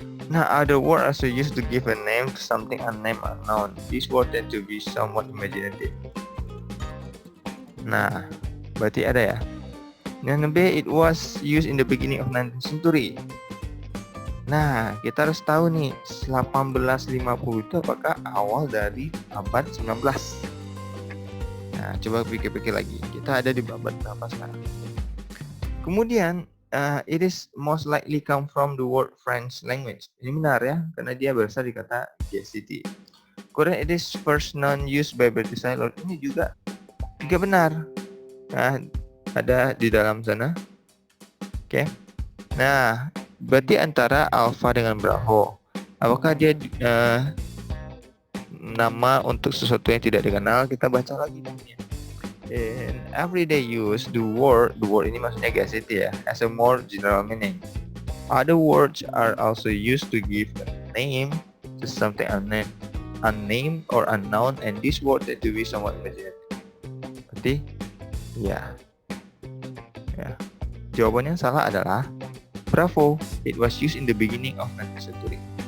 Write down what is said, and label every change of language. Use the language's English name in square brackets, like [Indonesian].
[English] Nah, other word also used to give a name to something unnamed or unknown. These words tend to be somewhat imaginative. [Indonesian] Nah, berarti ada ya. [English] Yang B, it was used in the beginning of 19th century. [Indonesian] Nah, kita harus tahu nih, 1850 itu apakah awal dari abad 19? Nah, coba pikir-pikir lagi. Kita ada di abad berapa sekarang? [English] Kemudian, it is most likely come from the word French language. [Indonesian] Ini benar ya, karena dia berasal dari kata GCT. [English] Kemudian, it is first known used by British sailor. [Indonesian] Ini juga benar. Nah, ada di dalam sana. Oke. Nah, berarti antara Alpha dengan Bravo. Apakah dia nama untuk sesuatu yang tidak dikenal? Kita baca lagi namanya. [English] In everyday use, the word [Indonesian] ini maksudnya GCT ya, [English] has a more general meaning. Other words are also used to give a name to something unnamed or unknown, and this word tend to be somewhat imaginative. [Indonesian] Berarti, ya. Jawaban yang salah adalah Bravo. [English] It was used in the beginning of 19th century.